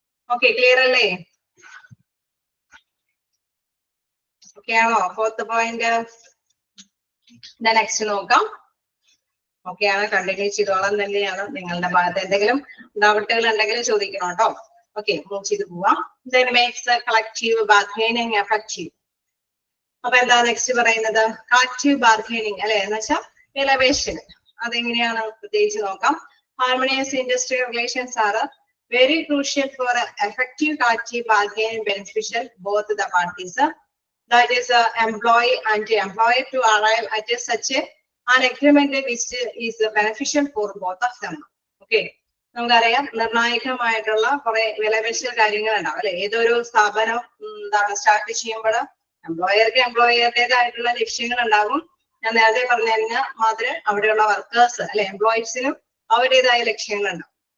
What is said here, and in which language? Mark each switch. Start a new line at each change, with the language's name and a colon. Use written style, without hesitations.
Malayalam: Okay, clear അല്ലേ? Okay ആണോ? Fourth point next നോക്കാം. ഓക്കെ ആണ്, കണ്ടിന്യൂ ചെയ്തോളം തന്നെയാണ്. നിങ്ങളുടെ ഭാഗത്ത് എന്തെങ്കിലും ഡൗട്ടുകൾ ഉണ്ടെങ്കിൽ ചോദിക്കണം കേട്ടോ. ഓക്കെ, മൂവ് ചെയ്ത് പോവാം.
English: Then makes the collective bargaining effective.
Malayalam: അപ്പൊ എന്താ നെക്സ്റ്റ് പറയുന്നത്? കളക്റ്റീവ് ബാർഗൈനിങ് അല്ലെ, എന്ന് വെച്ചാൽ എലവേഷൻ. അതെങ്ങനെയാണ് പ്രത്യേകിച്ച് നോക്കാം.
English: Harmonious industrial relations are very crucial for effective collective bargaining, beneficial both the parties, that is employee and employer, to arrive at such an agreement which is beneficial for both of them.
Malayalam: Okay, നമുക്കറിയാം നിർണായകമായിട്ടുള്ള കുറെ വിലപേശൽ കാര്യങ്ങൾ ഉണ്ടാവും അല്ലെ. ഏതൊരു സ്ഥാപനം എന്താണ് start ചെയ്യുമ്പോൾ എംപ്ലോയർക്ക് എംപ്ലോയറുടേതായിട്ടുള്ള ലക്ഷ്യങ്ങൾ ഉണ്ടാകും. ഞാൻ നേരത്തെ പറഞ്ഞ മാതിരി അവിടെയുള്ള വർക്കേഴ്സ് അല്ലെ എംപ്ലോയീസിനും അവരുടേതായ ലക്ഷ്യങ്ങൾ ഉണ്ടാവും.